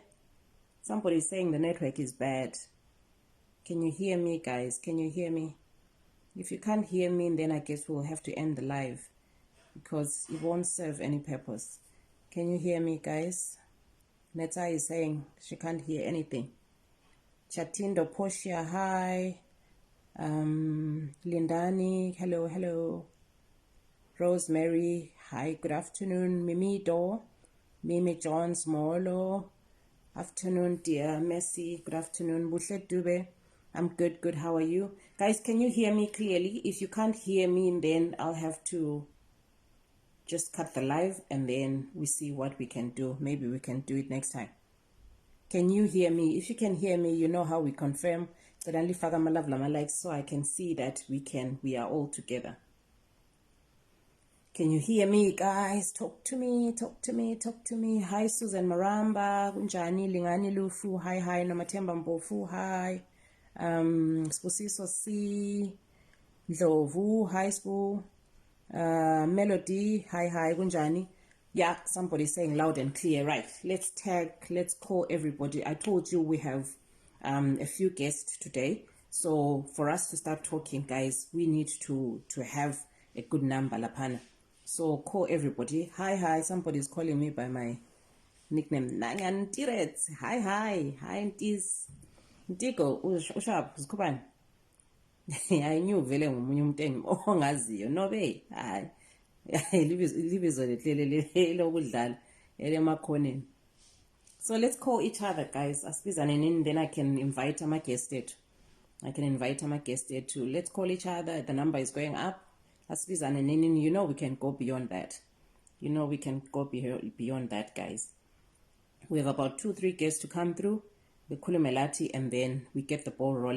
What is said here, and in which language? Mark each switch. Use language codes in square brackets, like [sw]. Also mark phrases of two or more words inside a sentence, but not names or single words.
[en] Somebody's saying the network is bad. Can you hear me, guys? Can you hear me? If you can't hear me, then I guess we'll have to end the live because it won't serve any purpose. Can you hear me, guys? Neta is saying she can't hear anything. Chatindo Poshia, hi. Lindani, hello. Rosemary, hi, good afternoon. Mimi Do, Mimi Jones Molo, afternoon, dear Messi, good afternoon. Bushet Dube, I'm good. How are you? Guys, can you hear me clearly? If you can't hear me, then I'll have to just cut the live and then we see what we can do. Maybe we can do it next time. Can you hear me? If you can hear me, you know how we confirm. Suddenly faga my love lama like so I can see that we are all together. Can you hear me, guys? Talk to me. Hi, Susan Maramba, Kunjani, Lingani Lufu, hi, Nomatemba Mbofu, hi. Spusiso C, Ndlovu, hi Spu, Melody, hi, Kunjani. Yeah, somebody's saying loud and clear, right? Let's tag, let's call everybody. I told you we have a few guests today. So for us to start talking, guys, we need to have a good number, Lapana. So call everybody. Hi, somebody's calling me by my nickname. Nangan Tirets. Hi, Ntis. Ntiko, [zu] ushap, zikubani. [en] I knew [zu] vele ngomunye umuntu ongaziyo nobe hayi libizo lehlele lokudlala elemakhoneni. [en] So let's call each other, guys. Asibizaneni, then I can invite my guest to. Let's call each other. The number is going up. Asibizaneni, you know we can go beyond that. Beyond that, guys. We have about 2-3 guests to come through. The Kulumelati, and then we get the ball rolling.